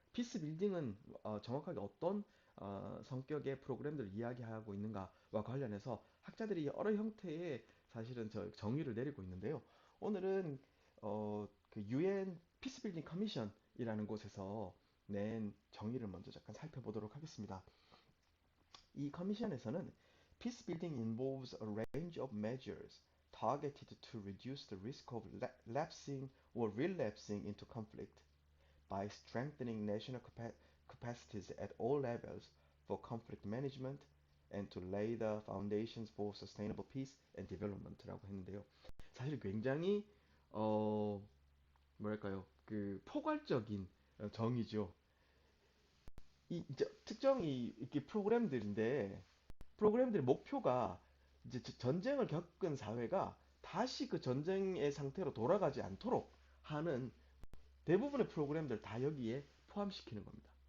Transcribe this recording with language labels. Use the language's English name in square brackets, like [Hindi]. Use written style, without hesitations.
[Korean] 피스 빌딩은 정확하게 어떤 성격의 프로그램들을 이야기하고 있는가와 관련해서 학자들이 여러 형태의 사실은 정의를 내리고 있는데요. 오늘은 그 UN 피스 빌딩 커미션이라는 곳에서 낸 정의를 먼저 잠깐 살펴보도록 하겠습니다. 이 커미션에서는 [English] Peace building involves a range of measures targeted to reduce the risk of lapsing or relapsing into conflict by strengthening national capacities at all levels for conflict management and to lay the foundations for sustainable peace and development라고 했는데요. [Korean] 사실 굉장히 어 뭐랄까요? 그 포괄적인 정의죠. 특정이 이렇게 프로그램들의 목표가 이제 전쟁을 겪은 사회가 다시 그 전쟁의 상태로 돌아가지 않도록 하는 대부분의 프로그램들 다 여기에 포함시키는 겁니다.